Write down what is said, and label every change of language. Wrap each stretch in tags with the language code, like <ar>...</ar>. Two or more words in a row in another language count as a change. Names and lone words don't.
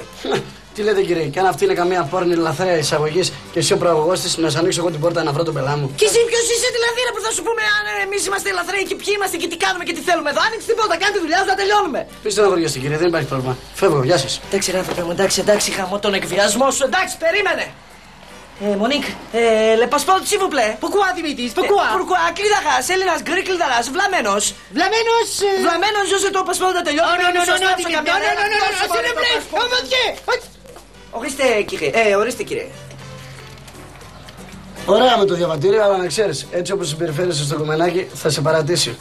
<el>Τι λέτε κύριε, και αν αυτή είναι καμία πόρνη λαθρέα εισαγωγή και εσύ ο προαγωγός της, να σ' ανοίξω εγώ την πόρτα να βρω τον πελά μου. Και εσύ ποιος είσαι δηλαδή ρε που θα σου πούμε αν εμείς είμαστε λαθρέοι και ποιοι είμαστε και τι κάνουμε και τι θέλουμε εδώ. Άνοιξε την πόρτα, κάνει τη δουλειά σου να τελειώνουμε. Πείστε να βαριέστε κύριε, δεν υπάρχει πρόβλημα. Φεύγω, γεια σας. Εντάξει ρε άνθρωπε μου, εντάξει, χαμώ τον εκβιασμό σου, εντάξει, περίμενε.</el> <fr>Monique, le passeport s'il vous plaît. Pourquoi, Δημήτρης, pourquoi? Pourquoi,</fr> <el>κλειδαράς, Έλληνας, γκρι κλειδαράς, βλαμμένος. Βλαμμένος. Βλαμμένος, ζώσε το passeport να τελειώνει. Ορίστε κύριε. Ωραία με το διαβατήριο, αλλά να ξέρεις, έτσι όπως συμπεριφέρεσαι στο κομμενάκι θα σε παρατήσει.</el>